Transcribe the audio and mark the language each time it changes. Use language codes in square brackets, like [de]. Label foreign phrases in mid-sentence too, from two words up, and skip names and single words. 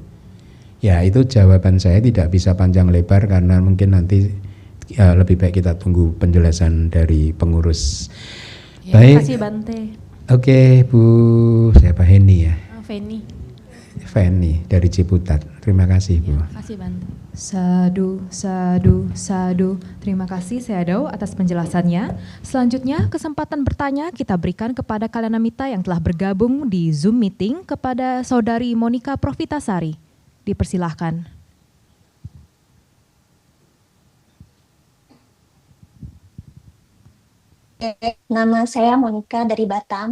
[id] Ya, itu jawaban saya, tidak bisa panjang lebar karena mungkin nanti lebih baik kita tunggu penjelasan dari pengurus. Ya, baik. Terima kasih Bante. Oke, Bu, siapa Heni ya? Feni. Feni dari Ciputat. Terima kasih Bu. Ya, terima kasih Bante. [pi] Sadu, sadu, sadu. [id] Terima kasih Seadau atas penjelasannya. Selanjutnya kesempatan bertanya kita berikan kepada Kalyanamita yang telah bergabung di Zoom meeting, kepada Saudari Monika Profitasari. Dipersilahkan. Nama saya Monika dari Batam.